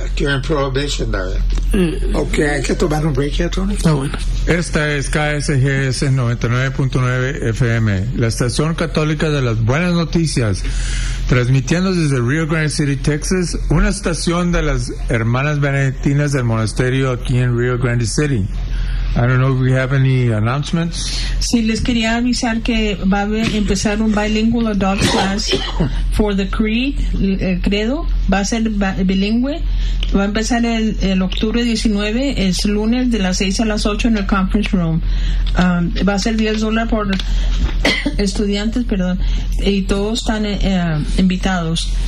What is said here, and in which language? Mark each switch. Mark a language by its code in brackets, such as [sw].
[en] During prohibition, [es] David. Okay, hay que tomar un break ya, Tony. Esta es KSGS 99.9 FM, la estación católica de las buenas noticias, transmitiendo desde Rio Grande City, Texas, una estación de las hermanas benedictinas del monasterio aquí en Rio Grande City. [en] I don't know if we have any announcements. [es] Sí, les quería avisar que va a empezar un [en] bilingual adult class for the creed, [es] el credo, va a ser bilingüe, va a empezar el octubre 19, es lunes de las 6 a las 8 en el conference room. Va a ser $10 por estudiantes, perdón, y todos están invitados.